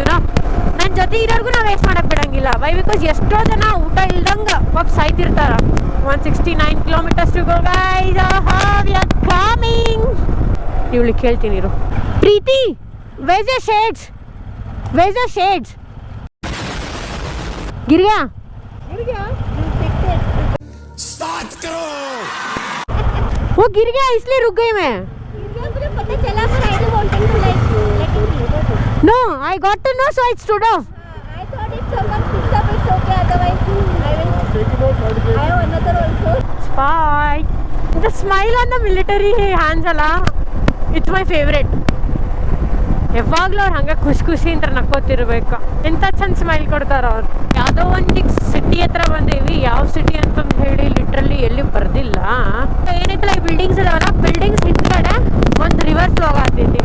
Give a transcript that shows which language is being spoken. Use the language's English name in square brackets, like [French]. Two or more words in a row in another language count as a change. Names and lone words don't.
[Kannada] ನನ್ನ ಜೊತೆ ಇರೋರ್ಗು ನಾವು ವೇಸ್ಟ್ ಮಾಡಕ್ ಬಿಡಂಗಿಲ್ಲ. [English] why because [Kannada] ಎಷ್ಟೋ ಜನ ಊಟ ಇಲ್ದಂಗ ಪಾಪ ಸಾಯ್ತಿರ್ತಾರ. [English] 169 kilometers to go guys. we are coming. [Kannada] ಇವಳಿಗೆ ಕೇಳ್ತೀನಿ ಇರು. ಪ್ರೀತಿ, [English] where's your shades? [Hindi] ಗಿರ್ಗ್ಯಾ स्टार्ट करो। वो गिर गया इसलिए रुक गई मैं. मुझे पता चला पर [English] I don't want to like. No, I got to know, so I stood off. I thought if someone picks up it's okay, otherwise I have another also. Bye. The smile on the military hands alla, it's my favorite. [Kannada] ಯಾವಾಗಲೂ ಅವ್ರು ಹಂಗೆ ಖುಷಿ ಅಂತ ನಕ್ಕೋತಿರ್ಬೇಕು. ಎಂಥ ಚಂದ ಸ್ಮೈಲ್ ಕೊಡ್ತಾರ ಅವ್ರು. ಯಾವುದೋ ಒಂದು ಸಿಟಿ ಹತ್ರ ಬಂದೇವಿ, ಯಾವ ಸಿಟಿ ಅಂತಂದು ಹೇಳಿ ಲಿಟ್ರಲಿ ಎಲ್ಲಿ ಬರ್ದಿಲ್ಲ. ಏನೈತಲ್ಲ ಈ ಬಿಲ್ಡಿಂಗ್ಸ್ ಇದಾವಲ್ಲ, ಬಿಲ್ಡಿಂಗ್ಸ್ ಹಿಂದ್ಗಡೆ ಒಂದು [English] river flow [Kannada] ಆಗ್ತೈತಿ.